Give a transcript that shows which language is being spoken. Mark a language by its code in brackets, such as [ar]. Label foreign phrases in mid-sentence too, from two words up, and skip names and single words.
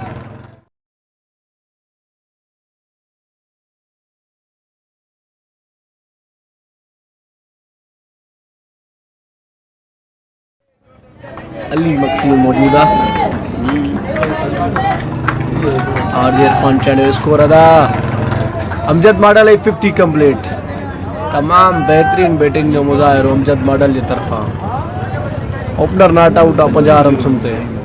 [sd] अली मक्सी मौजूद आहे आर जे इरफान चांडियो स्कोर अदा अमजद मॉडल 50 कंप्लीट तमामु बहितरीन बैटिंग जो मुज़ाहिरो अमजद मॉडल जे तरफ़ां [en] opener not out [sd] आहे 50 रन्सुनि ते